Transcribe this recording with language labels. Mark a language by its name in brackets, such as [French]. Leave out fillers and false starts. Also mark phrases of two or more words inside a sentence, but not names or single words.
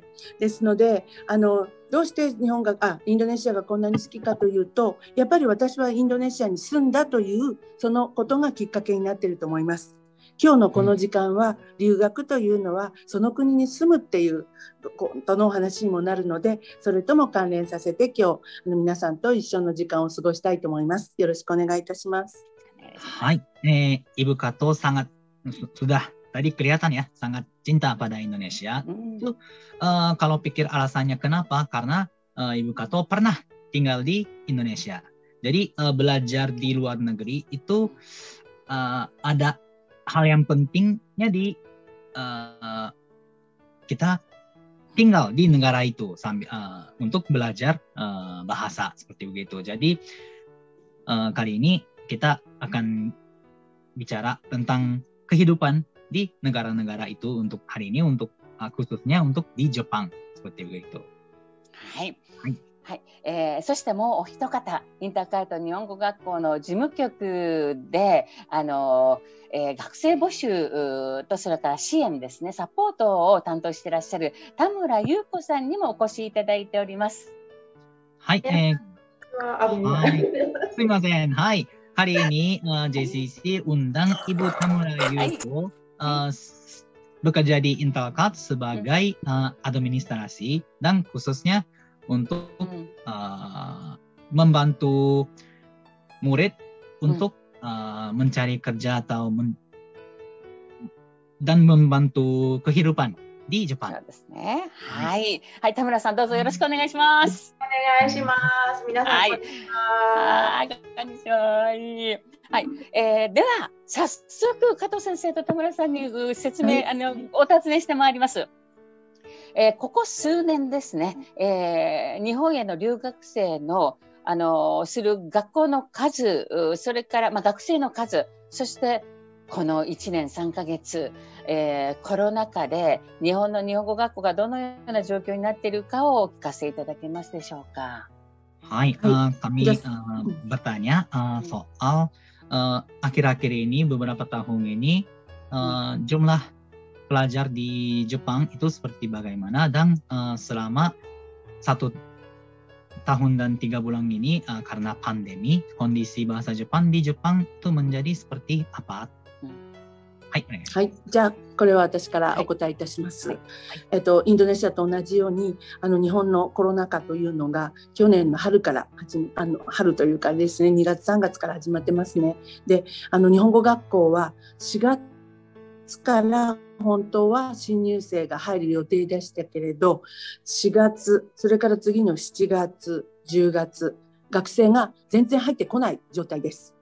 [Japanese] ですので、どうしてインドネシアがこんなに好きかというと、やっぱり私はインドネシアに住んだというそのことがきっかけになっていると思います。今日のこの時間は留学というのはその国に住むっていうことのお話にもなるので、それとも関連させて今日皆さんと一緒の時間を過ごしたいと思います。よろしくお願いいたします。 [Indonesian] Hai, Ibu Kato sangat sudah tadi kelihatan ya sangat cinta pada Indonesia. Itu kalau pikir alasannya kenapa? Karena Ibu Kato pernah tinggal di Indonesia. Jadi belajar di luar negeri itu ada hal yang pentingnya di kita tinggal di negara itu sambil untuk belajar bahasa seperti begitu. Jadi kali ini kita akan bicara tentang kehidupan di negara-negara itu untuk hari ini, untuk khususnya untuk di Jepang seperti begitu. [Japanese] はい。はい、そしてもうお一方、インターカルト日本語学校の事務局で学生募集とそれから支援ですね、サポートを担当していらっしゃる田村優子さんにもお越しいただいております。はい、すみません。 [Indonesian] はい、hari ini JCC undang Ibu Tamura Yuko bekerja di Intelcad sebagai administrasi dan khususnya untuk membantu murid untuk mencari kerja atau dan membantu kehidupan di Jepang. [Japanese] そうですね。はい、はい、田村さんどうぞよろしくお願いします。お願いします。皆さん、こんにちは。こんにちは。はい、では早速加藤先生と田村さんに説明、お尋ねしてまいります。ここ数年ですね、日本への留学生のする学校の数、それから、学生の数、そしてこの1年3ヶ月、コロナ禍で日本の日本語学校がどのような状況になっているかをお聞かせいただけますでしょうか。 [Indonesian] Hai, kami bertanya soal akhir-akhir ini, beberapa tahun ini, jumlah pelajar di Jepang itu seperti bagaimana, dan selama 1 tahun dan 3 bulan ini karena pandemi, kondisi bahasa Jepang di Jepang itu menjadi seperti apa? [Japanese] はい、はい、じゃあこれは私からお答えいたします。インドネシアと同じように日本のコロナ禍というのが去年の春から春というかですね、2月3月から始まってますね。で、日本語学校は4月から本当は新入生が入る予定でしたけれど、4月、それから次の7月、10月、学生が全然入ってこない状態です。